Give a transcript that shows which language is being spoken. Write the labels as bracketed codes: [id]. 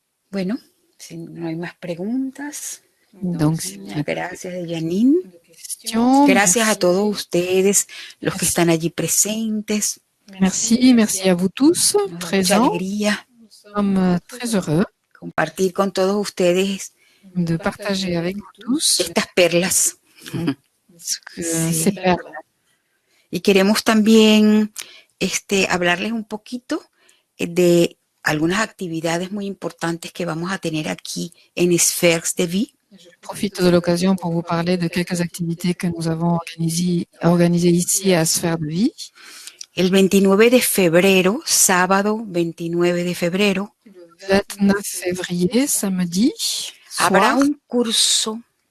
[es] Bueno, si no hay más preguntas. [fr] Donc, [es] gracias, Janine. Gracias a todos ustedes, los que están allí presentes. [fr] Merci à vous tous présents. Nous sommes très heureux [es] compartir con todos ustedes [fr] de partager avec vous tous [es] estas perlas. [fr] Ces perles. [es] Y queremos también hablarles un poquito de algunas actividades muy importantes que vamos a tener aquí en Sphères de Vie. [fr] Je profite de l'occasion pour vous parler de quelques activités que nous avons organisées ici à Sphères de Vie. [es] El 29 de febrero, sábado 29 de febrero, [fr] le 29 février, samedi, [es] habrá un curso.